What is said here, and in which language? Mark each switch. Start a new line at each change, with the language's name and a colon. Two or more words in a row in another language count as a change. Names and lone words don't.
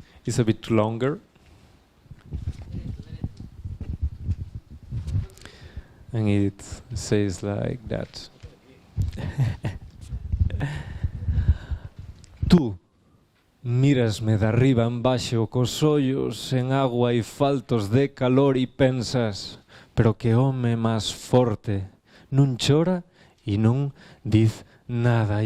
English: is a bit longer. And it says like that.
Galician: Tú mírasme de arriba en baixo cos ollos en agua e faltos de calor e pensas, pero que home máis forte, non chora e non diz nada.